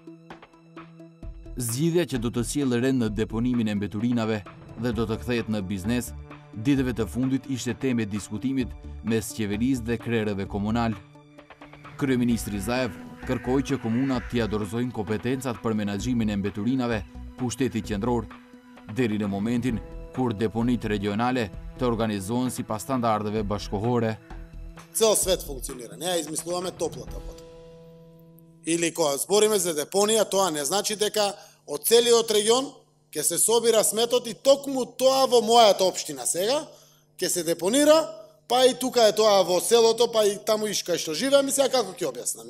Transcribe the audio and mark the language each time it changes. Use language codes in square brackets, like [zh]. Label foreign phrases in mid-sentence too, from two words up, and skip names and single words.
[sq] Zgjidhja që do të sjellë rend në deponimin e mbeturinave dhe do të kthehet në biznes, ditëve të fundit ishte temë e diskutimit mes qeverisë dhe krerëve komunal. Kryeministri Zaev kërkoi që komunat t'i dorëzojnë kompetencat për menaxhimin e mbeturinave pushtetit qendror, deri në momentin kur deponit regionale të organizohen sipas standardeve bashkohore. [mk] Цел свет функционира, не ја измислуваме топлата вода. Или кога збориме за депонија, тоа не значи дека од целиот регион ќе се собира сметот и токму тоа во мојата општина сега ќе се депонира, па и тука е тоа во селото, па и таму и кај што живеам, и сега како ќе објаснам?